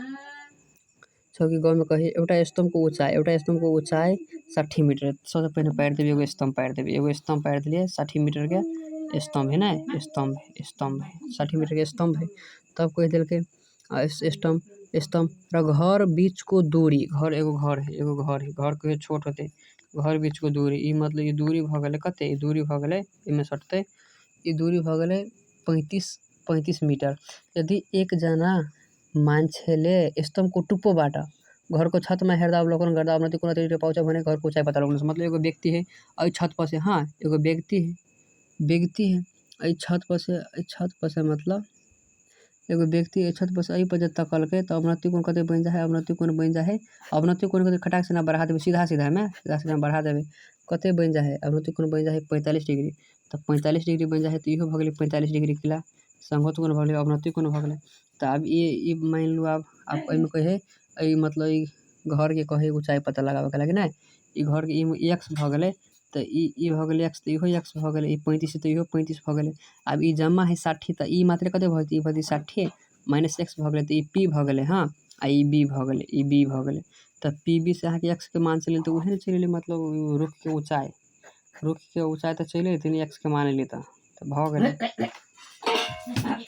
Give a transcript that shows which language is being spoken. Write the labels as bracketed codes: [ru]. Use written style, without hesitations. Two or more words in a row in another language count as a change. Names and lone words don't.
[mai] 6 के ग में कहे [ne] एउटा स्तंभ को ऊंचाई 60 मीटर [mai] सबसे पहले पार देबे एगो स्तंभ पार दिलिए 60 मीटर के स्तंभ है ना स्तंभ है 60 मीटर के स्तंभ है तब कह देलकै [ne] स्तंभ र घर बीच को दूरी [mai] घर है घर कहियो छोट होते [ne] घर बीच को दूरी [mai] ई मतलब ई दूरी भ गेलै कते ई दूरी भ गेलै एमे सटते ई दूरी भ गेलै [ne] 35 मीटर यदि एक जना मान्छेले स्तंभको टुप्पोबाट घरको छतमा हेर्दा अवलोकन गर्दा अवनति कोण अतिरिक्त पाउँछ भने घरको ऊंचाई पता लगाउनु [mai] मतलब एगो व्यक्ति है अइ छत पर से हाँ एगो व्यक्ति है अइ छत पर से मतलब एगो व्यक्ति छत पर से अइ पर जे तकल के तो अवनति कोण कते बन जाए अवनति कोण कते खटाक से ना बढ़ा देबे सीधा में बढ़ा देबे कते बन जाए अवनति कोण बन जाए 45 डिग्री तो 45 डिग्री बन जाए तो इहो भ गेलै 45 डिग्री किला संगत कोण भ गेलै अवनति कोण भ गेलै तो अब ये मान लू अब एहिमे कहे ई मतलब ई घर के कहे ऊंचाई पता लगावे के लागी ना ई घर के ई x भ गेलै तो ई भ गेलै x तो इहो x भ गेलै ई 35 तो इहो 35 भ गेलै अब ई जम्मा है 60 तो ई मात्र कते भ जेतै ई भ जेतै 60 माइनस x भ गेलै तो ई p भ गेलै हाँ आ ई b भ गेलै तो PB से अहाँके x के मान चले तो उहे चले ले मतलब रुख के ऊंचाई तो चले तनी x के मान ले तो भ गेलै